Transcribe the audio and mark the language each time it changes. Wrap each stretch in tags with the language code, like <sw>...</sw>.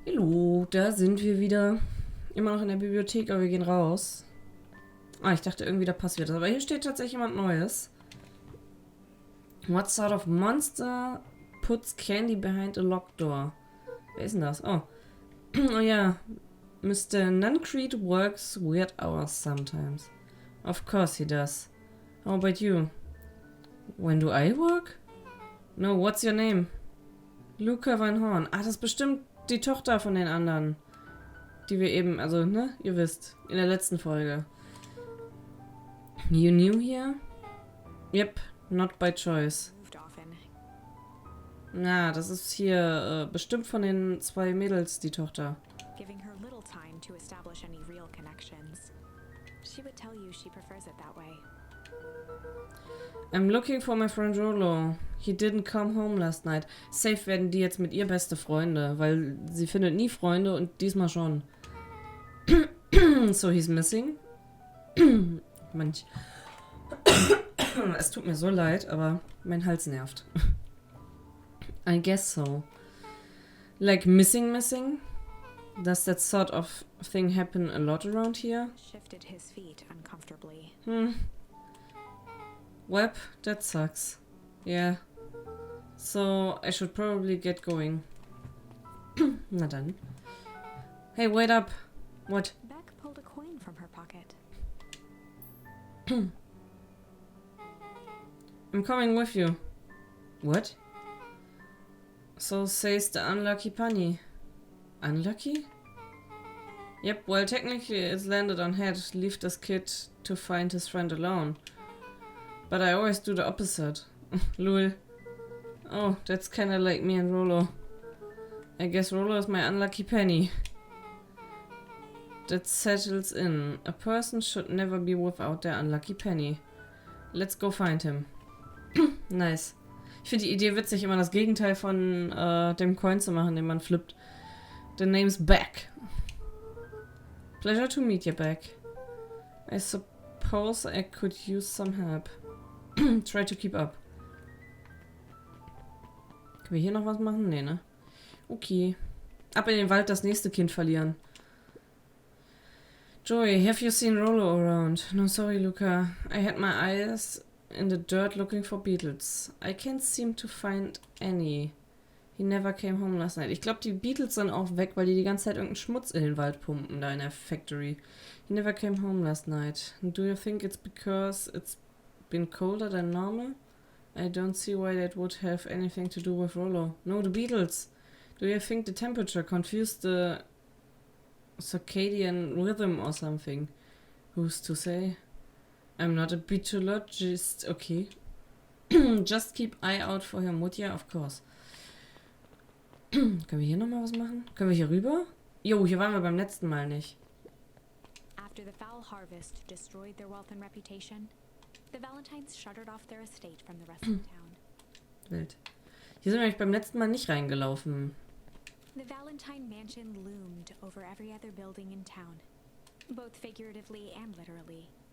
<de>Hallo, da sind wir wieder. Immer noch in der Bibliothek, aber wir gehen raus. Ah, ich dachte irgendwie, da passiert das. Aber hier steht tatsächlich jemand Neues.</de> <en>What sort of monster puts candy behind a locked door?</en> <de>Wer ist denn das? Oh. Oh ja. Mr.</de> <en>Nuncreed works weird hours sometimes. Of course he does. How about you? When do I work? No, what's your name? Luka Van Horn.</en> <de>Ah, das ist bestimmt die Tochter von den anderen. Die wir eben, also, ne? Ihr wisst. In der letzten Folge.</de> <en>You new here? Yep, not by choice.</en> <de>Na, das ist hier bestimmt von den zwei Mädels die Tochter.</de> <en>Giving her little time to establish any real connections. She would tell you she prefers it that way. I'm looking for my friend Rolo. He didn't come home last night.</en> <de>Safe werden die jetzt mit ihr beste Freunde, weil sie findet nie Freunde und diesmal schon.</de> <en>So he's missing.</en> <de>Manch. Es tut mir so leid, aber mein Hals nervt.</de> <en>I guess so. Like missing? Does that sort of thing happen a lot around here? Shifted his feet uncomfortably. Web, that sucks. Yeah. So, I should probably get going.</en> <de>Na dann.</de> <en>Hey, wait up. What? Beck pulled a coin from her pocket. I'm coming with you. What? So says the unlucky bunny. Unlucky? Yep, well technically it's landed on head. Leave this kid to find his friend alone. But I always do the opposite. Lul. Oh, that's kinda like me and Rolo. I guess Rolo is my unlucky penny. That settles in. A person should never be without their unlucky penny. Let's go find him. Nice.</en> <de>Ich finde die Idee witzig, immer das Gegenteil von dem Coin zu machen, den man flippt.</de> <en>The name's Beck. Pleasure to meet you, Beck. I suppose I could use some help. Try to keep up.</en> <de>Können wir hier noch was machen? Nee, ne? Okay. Ab in den Wald das nächste Kind verlieren.</de> <en>Joey, have you seen Rolo around? No, sorry, Luka. I had my eyes in the dirt looking for beetles. I can't seem to find any. He never came home last night.</en> <de>Ich glaube, die Beetles sind auch weg, weil die ganze Zeit irgendeinen Schmutz in den Wald pumpen, da in der Factory.</de> <en>He never came home last night. Do you think it's because it's been colder than normal? I don't see why that would have anything to do with Rolo. No, the beetles. Do you think the temperature confused the circadian rhythm or something? Who's to say? I'm not a beetologist. Okay. Just keep eye out for him, would ya? Of course.</en> <de>Können wir hier nochmal was machen? Können wir hier rüber? Jo, hier waren wir beim letzten Mal nicht.</de> <en>After the foul harvest destroyed their wealth and reputation, the Valentines shuttered off their estate from the rest of the town. Wild.</en> <de>Hier sind wir nämlich beim letzten Mal nicht reingelaufen.</de> <en>The Valentine Mansion loomed over every other building in town, both figuratively and literally.</en>